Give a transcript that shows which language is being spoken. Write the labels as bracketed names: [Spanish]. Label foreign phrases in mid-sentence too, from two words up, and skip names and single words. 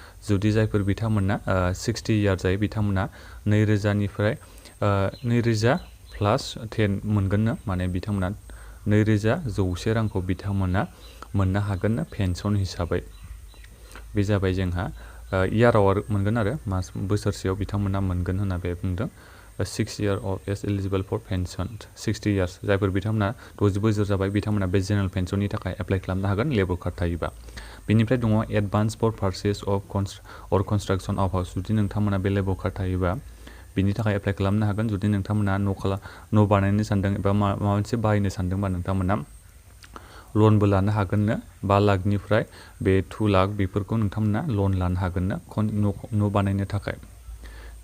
[Bodo] जुदि जायफोर बिथांमोना 60 इयार जायो बिथांमोना 2000निफ्राय 2000 प्लास 10 मोनगोननो माने बिथांमोना 2100 रांखौ बिथांमोना मोननो हागोन पेन्सन हिसाबै बे जाबाय जोंहा इयाराव मोनगोन आरो मास बोसोरसेयाव बिथांमोना मोनगोन होनना बे बुंदों [English] 6 year of is eligible for pension 60 years [Bodo] जायफोर बिथांमोना 60 बोसोर जाबाय बिथांमोना बे [English] general pension [Bodo] थाखाय एप्लाइ खालामनो हागोन [English] labour card [Bodo] थायोबा बेनिफ्राय दङ [English] advance for purchase of or construction of house [Bodo] जुदि नोंथांमोना बे [English] labour card [Bodo] थायोबा बिनि थाखाय एप्लाइ खालामनो हागोन जुदि नोंथांमोना न' बानायनो सानदों एबा माबा मोनसे बाहायनो सानदोंबा नोंथांमोना लनबो लानो हागोननो 5 लाखनिफ्राय बे 2 लाख बेफोरखौ नोंथांमोना लन लानो हागोननो न' बानायनो थाखाय बे